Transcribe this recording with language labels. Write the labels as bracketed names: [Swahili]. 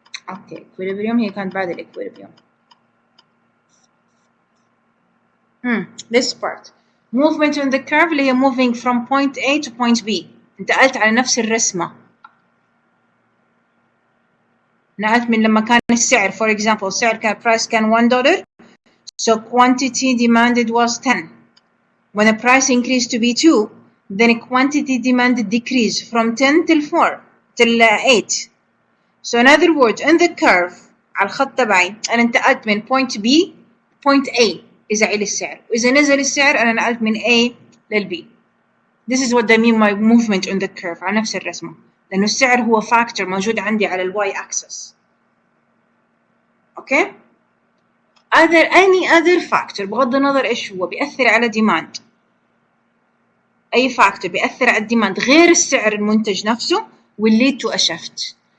[Arabic] اوكي equilibrium هي كانت بعد الاكويليبريوم. [English] This part movement on the curve اللي هي moving from point A to point B. [Arabic] انتقلت على نفس الرسمة. [English] نقلت من لما كان السعر for example السعر كان price كان $1 so quantity demanded was 10. When the price increased to be 2 then quantity demanded decreased from 10 till 4 till 8. [Arabic] So in other words in the curve على الخط تبعي أنا انتقلت من point B point A إذا عِلى السعر، وإذا نزل السعر أنا نقلت من A لل B. [English] This is what I mean by movement on the curve على نفس الرسمة، لأنه السعر هو factor موجود عندي على ال Y axis. [Arabic] Okay؟ any other factor بغض النظر إيش هو بيأثر على demand. أي factor بيأثر على الديماند غير السعر المنتج نفسه will lead to a shift.